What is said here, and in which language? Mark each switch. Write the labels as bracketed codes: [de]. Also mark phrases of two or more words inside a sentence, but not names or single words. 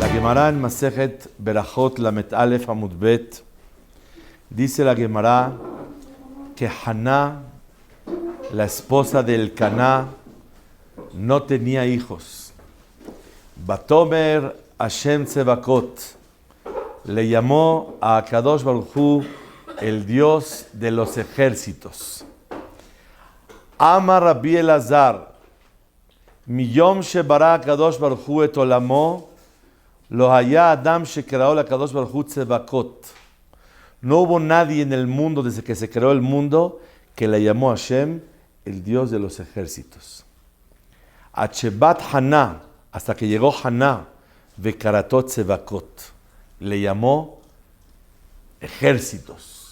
[he] Gemara en מסכת ברכות למד אלף עמוד בית, [es] dice la Gemara que Haná, la esposa de Elcaná, no tenía hijos. [he] ותאמר השם צבאות [es] le llamó a [he] קדוש ברוך הוא [es] el Dios de los ejércitos. [he] אמר רבי אלעזר, מיום שברא קדוש ברוך הוא את עולמו, לא היה אדם שקראו ל קדוש ברוך הוא צבאות. [es] No hubo nadie en el mundo desde que se creó el mundo que le llamó a Hashem el Dios de los ejércitos. [he] עד שבאת חנה, [es] hasta que llegó Haná, [he] וקראתו צבאות, [es] le llamó ejércitos.